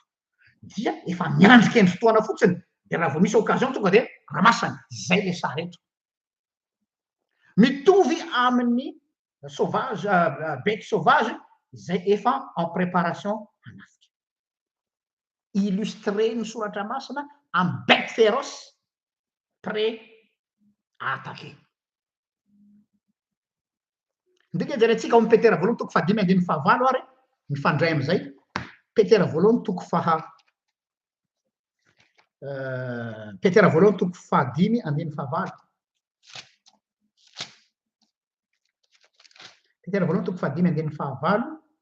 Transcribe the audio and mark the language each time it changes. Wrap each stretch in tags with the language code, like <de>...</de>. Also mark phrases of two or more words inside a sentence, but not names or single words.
<mg>Dia efa miandrika ny fotoana fotsiny. De raha vao misy occasion tonga de ramasana. Zay le sary eto. Mitovy amin'ny sauvage,</mg> <fr>bête sauvage,</fr> <mg>izay efa</mg> <fr>en préparation</fr> <mg>hanafika. Illustré ny soratra masina amin'ny</mg> <fr>bête féroce prêt à attaquer.</fr> <mg>Ndrika jerentsika ao amin'ny Petera voalohany toko fahadimy andeny fahavalo ary mifandray am'izay. Petera voalohany toko Petera voalohany toko fahadimy andeny fahavalo. Petera voalohany toko fahadimy andeny fahavalo.</mg>